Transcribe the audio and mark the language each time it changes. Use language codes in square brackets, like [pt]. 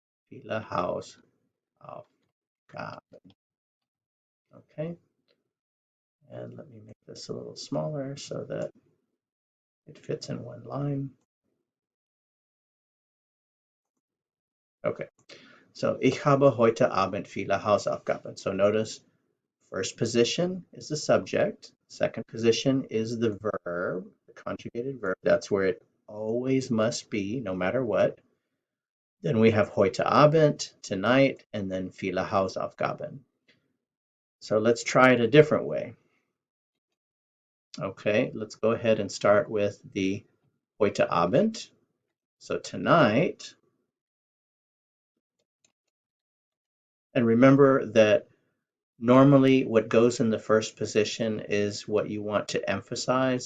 [de] Viele Hausaufgaben. Okay. [en] And let me make this a little smaller so that it fits in one line. [de] Okay, so ich habe heute Abend viele Hausaufgaben. [en] So notice first position is the subject, second position is the verb, the conjugated verb. That's where it always must be, no matter what. Then we have [de] heute Abend, [en] tonight, and then [de] viele Hausaufgaben. [en] So let's try it a different way. Okay, let's go ahead and start with the [de] heute Abend. [en] So tonight, and remember that normally what goes in the first position is what you want to emphasize.